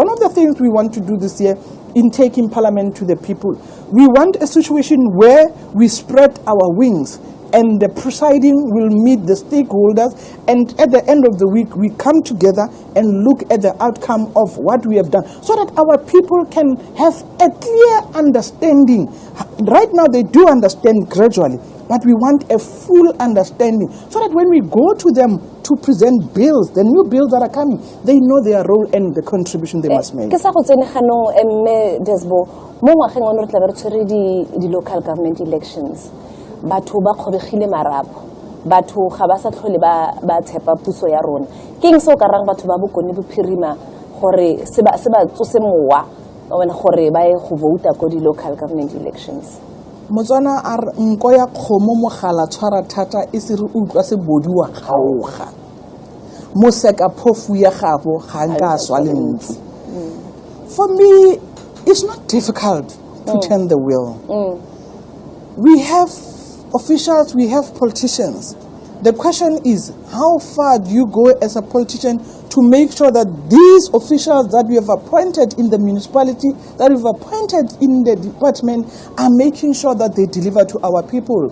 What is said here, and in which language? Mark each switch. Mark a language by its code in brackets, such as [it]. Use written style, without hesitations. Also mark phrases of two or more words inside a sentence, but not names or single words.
[en] One of the things we want to do this year in taking Parliament to the people, we want a situation where we spread our wings and the presiding will meet the stakeholders, and at the end of the week we come together and look at the outcome of what we have done, so that our people can have a clear understanding. Right now they do understand gradually, but we want a full understanding, so that when we go to them to present bills, the new bills that are coming, they know their role and the contribution they must make. [tn] Ke sa go tsene ganong mme Desbo mo ngwageng wa re tla re tshwere di [en] local government elections. [tn] Batho ba kgobegile marapo, batho ga ba sa tlhole ba tshepa puso ya rona. Keng se o ka rang batho ba bokone bophirima gore se ba tsose mowa wena gore ba ye go vouta ko di [en] local government elections? [tn] Motswana a re nko ya kgomo mogala tshwara thata e se re utlwa se bodi wa kgaoga. Moseka phofu ya gago ga nka swa lentsi. [en] For me, it's not difficult to turn the wheel. We have officials, we have politicians. The question is, how far do you go as a politician to make sure that these officials that we have appointed in the municipality, that we've appointed in the department, are making sure that they deliver to our people?